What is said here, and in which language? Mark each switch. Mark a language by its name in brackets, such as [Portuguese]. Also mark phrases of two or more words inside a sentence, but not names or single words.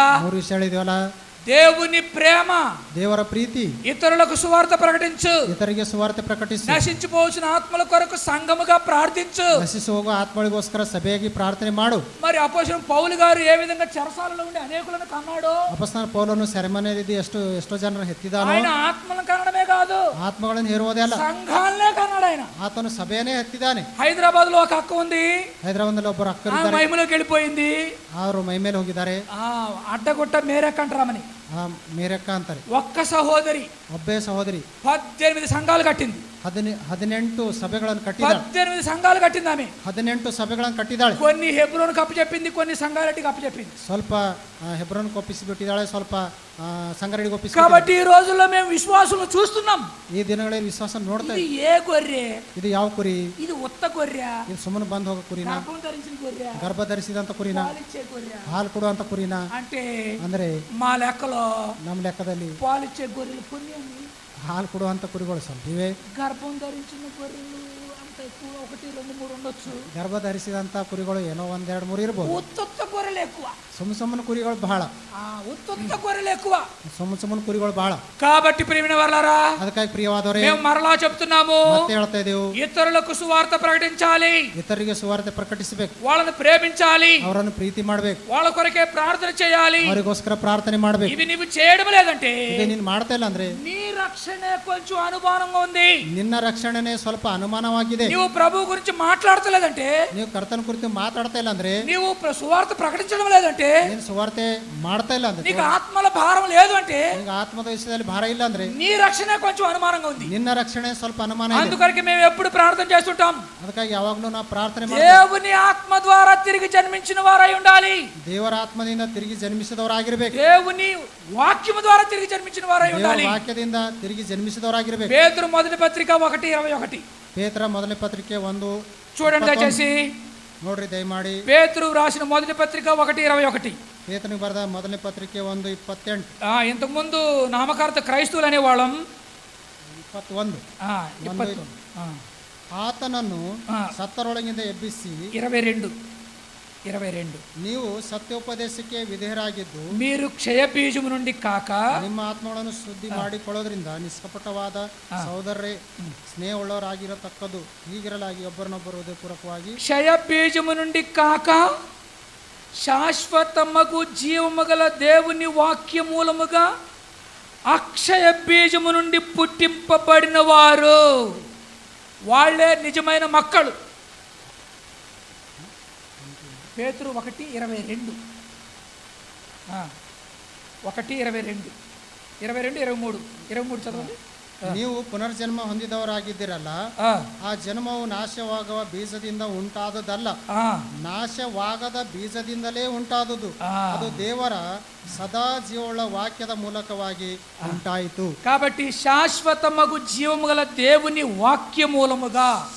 [Kannada] 3 ವಿಷಯಗಳು ಇದೆಯಲ್ಲ. [Telugu] దేవుని ప్రేమ, [Kannada] ದೇವರ ಪ್ರೀತಿ, [Telugu] ఇతరులకు సువార్త ప్రకటించు, [Kannada] ಇತರಿಗೆ ಸುವಾರ್ತೆ ಪ್ರಕಟಿಸು, [Telugu] నశించిపోవచ్చిన ఆత్మల కొరకు సంఘముగా ప్రార్థించు, [Kannada] ನಶಿಸಿ ಹೋಗುವ ಆತ್ಮಗಳಿಗೋಸ್ಕರ ಸಭೆಯಾಗಿ ಪ್ರಾರ್ಥನೆ ಮಾಡು. [Telugu] మరి అపోస్తలుడు పౌలు గారు ఏ విధంగా చెరసాలలో ఉండి అనేకులను కన్నాడో, [Kannada] ಅಪೊಸ್ತಲನಾದ ಪೌಲನು ಸೆರೆಮನೆಯಲ್ಲಿ ಎಷ್ಟೋ ಜನರು ಹೆತ್ತಿದಾನೋ, [Telugu] ఆయన ఆత్మలను కనడమే కాదు, [Kannada] ಆತ್ಮಗಳನ್ನು ಹೇರುವುದೇ ಅಲ್ಲ, [Telugu] సంఘాలనే కన్నాడు. ఆయన [Kannada] ಆತನು ಸಭೆಯನ್ನೇ ಹೆತ್ತಿದ್ದಾನೆ. [Telugu] హైదరాబాద్ లో ఒక అక్క ఉంది, [Kannada] ಹೈದರಾಬಾದ್ನಲ್ಲಿ ಒಬ್ಬರು [Telugu] ఆ [Kannada] ಅಕ್ಕರಿದ್ದಾರೆ, [Telugu] మహిమలోకి వెళ్ళిపోయింది. [Kannada] ಅವರು ಮೈ ಮೇಲೆ ಹೋಗಿದ್ದಾರೆ. [Telugu] అడ్డగొట్ట మేరక్క అంటారమని [Kannada] ಮೇರಕ್ಕ ಅಂತಾರೆ. [Telugu] ఒక్క సహోదరి [Kannada] ಒಬ್ಬೇ ಸಹೋದರಿ [Telugu] 18 సంఘాలు కట్టింది. [Kannada] 18 ಸಭೆಗಳನ್ನು ಕಟ್ಟಿದ್ದಾಳೆ. [Telugu] 18 సంఘాలు కట్టింది ఆమె. [Kannada] 18 ಸಭೆಗಳನ್ನು ಕಟ್ಟಿದ್ದಾಳೆ. [Telugu] కొన్ని హెబ్రోన్కి అప్పచెప్పింది, కొన్ని సంఘాలటికి అప్పచెప్పింది. [Kannada] ಸ್ವಲ್ಪ ಹೆಬ್ರೋನ್ಗೆ ಒಪ್ಪಿಸಿಬಿಟ್ಟಿದ್ದಾಳೆ, ಸ್ವಲ್ಪ ಸಂಗರಡಿಗೆ ಒಪ್ಪಿಸಿ. [Telugu] కాబట్టి ఈ రోజుల్లో మేము విశ్వాసులను చూస్తున్నాం. [Kannada] ಈ ದಿನಗಳಲ್ಲಿ ವಿಶ್ವಾಸ ನೋಡ್ತಾ [Telugu] ఇది ఏ గొర్రె? [Kannada] ಇದು ಯಾವ ಕುರಿ? [Telugu] ఇది ఉత్త గొర్రె, [Kannada] ಇದು ಸುಮ್ಮನೆ ಬಂದು ಹೋಗೋ ಕುರಿನ, [Telugu] గర్భం ధరించిన గొర్రె, [Kannada] ಗರ್ಭ ಧರಿಸಿದಂತ ಕುರಿನ, [Telugu] పాలిచ్చే గొర్రె? [Kannada] ಹಾಲು ಕೊಡುವಂತ ಕುರಿನ? [Telugu] అంటే [Kannada] ಅಂದ್ರೆ [Telugu] మా లెక్కలో [Kannada] ನಮ್ಮ ಲೆಕ್ಕದಲ್ಲಿ [Telugu] పాలిచ్చే గొర్రెలు కొన్ని ఉన్నాయి, [Kannada] ಹಾಲು ಕೊಡುವಂತ ಕುರಿಗಳು ಸ್ವಲ್ಪ ಇವೆ. [Telugu] గర్భం ధరించిన గొర్రెలు అంత ఎక్కువ 1, 2, 3 ఉండొచ్చు. [Kannada] ಗರ್ಭ ಧರಿಸಿದಂತ ಕುರಿಗಳು ಏನೋ 1, 2, 3 ಇರ್ಬೋದು. [Telugu] ఉత్త గొర్రెలు ఎక్కువ, [Kannada] ಸುಮ್ಮನೆ ಕುರಿಗಳು ಬಹಳ, [Telugu] ఉత్త గొర్రెలు ఎక్కువ. [Kannada] ಸುಮ್ಮನೆ ಕುರಿಗಳು ಬಹಳ. [Telugu] కాబట్టి ప్రియమైన వారలారా, [Kannada] ಅದಕ್ಕಾಗಿ ಪ್ರಿಯವಾದವರೇ, [Telugu] మేము మరలా చెప్తున్నాము, [Kannada] ಮತ್ತೆ ಹೇಳ್ತಾ ಇದ್ದೇವೆ, [Telugu] ఇతరులకు సువార్త ప్రకటించాలి, [Kannada] ಇತರಿಗೆ ಸುವಾರ್ತೆ ಪ್ರಕಟಿಸಬೇಕು, [Telugu] వాళ్ళని ప్రేమించాలి, [Kannada] ಅವರನ್ನು ಪ್ರೀತಿ ಮಾಡಬೇಕು, [Telugu] వాళ్ళ కొరకే ప్రార్థన చేయాలి. [Kannada] ಅವರಿಗೋಸ್ಕರ ಪ್ರಾರ್ಥನೆ ಮಾಡಬೇಕು. [Telugu] ఇవి నువ్వు చేయడం లేదంటే [Kannada] ಇದೇ ನೀನು ಮಾಡ್ತಾ ಇಲ್ಲ ಅಂದ್ರೆ [Telugu] నీ రక్షణే కొంచెం అనుమానంగా ఉంది. [Kannada] ನಿನ್ನ ರಕ್ಷಣೆನೇ ಸ್ವಲ್ಪ ಅನುಮಾನವಾಗಿದೆ. [Telugu] నువ్వు ప్రభు గురించి మాట్లాడతలేదంటే, [Kannada] ನೀವು ಕರ್ತನ ಕುರಿತು ಮಾತಾಡ್ತಾ ಇಲ್ಲ ಅಂದ್ರೆ, [Telugu] నీవు సువార్త ప్రకటించడం లేదంటే, [Kannada] ನೀನು ಸುವಾರ್ತೆ ಮಾಡ್ತಾ ಇಲ್ಲ ಅಂದ್ರೆ, [Telugu] నీకు ఆత్మల భారం లేదు అంటే, [Kannada] ನಿನಗೆ ಆತ್ಮದ ವಿಷಯದಲ್ಲಿ ಭಾರ ಇಲ್ಲ ಅಂದ್ರೆ, [Telugu] నీ రక్షణ కొంచెం అనుమానంగా ఉంది. [Kannada] ನಿನ್ನ ರಕ್ಷಣೆ ಸ್ವಲ್ಪ ಅನುಮಾನ ಇದೆ. [Telugu] అందుకొరకు మేము ఎప్పుడు ప్రార్థన చేస్తుంటాం, [Kannada] ಅದಕ್ಕಾಗಿ ಯಾವಾಗ್ಲೂ ನಾವು ಪ್ರಾರ್ಥನೆ ಮಾಡ್ತೀವಿ, [Telugu] దేవుని ఆత్మ ద్వారా తిరిగి జన్మించిన వారై ఉండాలి, [Kannada] ದೇವರ ಆತ್ಮದಿಂದ ತಿರುಗಿ ಜನ್ಮಿಸಿದವರಾಗಿರ್ಬೇಕು, [Telugu] దేవుని వాక్యము ద్వారా తిరిగి జన్మించిన వారై [Kannada] ದೇವರ [Telugu] ఉండాలి. [Kannada] ವಾಕ್ಯದಿಂದ ತಿರುಗಿ ಜನ್ಮಿಸಿದವರಾಗಿರ್ಬೇಕು. [Telugu] పేతురు మొదటి పత్రిక 1:21 [Kannada] ಪೇತ್ರ ಮೊದಲನೇ ಪತ್ರಿಕೆ 1 [Telugu] చూడండి దయచేసి. [Kannada] ನೋಡ್ರಿ ದಯಮಾಡಿ [Telugu] పేతురు రాసిన మొదటి పత్రిక 1:21. [Kannada] పేతునికి ಬರೆದ ಮೊದಲನೇ ಪತ್ರಿಕೆ 1:28 [Telugu] ఇంతకు ముందు నామకార్థ క్రైస్తవులు అనేవాళ్ళం. 21 21. [Kannada] ಆತನನ್ನು ಸತ್ತರೊಳಗಿಂದ ಎಬ್ಬಿಸಿ 22. ನೀವು ಸತ್ಯೋಪದೇಶಕ್ಕೆ ವಿಧೇಯರಾಗಿದ್ದು [Telugu] మీరు క్షయ బీజము నుండి కాక [Kannada] ನಿಮ್ಮ ಆತ್ಮಗಳನ್ನು ಶುದ್ಧಿ ಮಾಡಿಕೊಳ್ಳೋದ್ರಿಂದ ನಿಷ್ಕಪಟವಾದ ಸಹೋದರರೇ ಸ್ನೇಹವುಳ್ಳವರಾಗಿರತಕ್ಕದ್ದು ಹೀಗಿರಲಾಗಿ ಒಬ್ಬರನ್ನೊಬ್ಬರು ಹೃದಯಪೂರ್ವಕವಾಗಿ [Telugu] క్షయ బీజము నుండి కాక శాశ్వతమగు జీవము గల దేవుని వాక్య మూలముగా అక్షయ బీజము నుండి పుట్టింపబడిన వారు వాళ్ళే నిజమైన మక్కలు. పేతురు 1:22. 1:22, 23 చదవండి. [Kannada] ನೀವು ಪುನರ್ಜನ್ಮ ಹೊಂದಿದವರಾಗಿದ್ದೀರಲ್ಲ, ಆ ಜನ್ಮವು ನಾಶವಾಗುವ ಬೀಜದಿಂದ ಉಂಟಾದದಲ್ಲ, ನಾಶವಾಗದ ಬೀಜದಿಂದಲೇ ಉಂಟಾದುದು. ಅದು ದೇವರ ಸದಾ ಜೀವವುಳ್ಳ ವಾಕ್ಯದ ಮೂಲಕವಾಗಿ ಉಂಟಾಯಿತು. [Telugu] కాబట్టి శాశ్వతమగు జీవము గల దేవుని వాక్య మూలముగా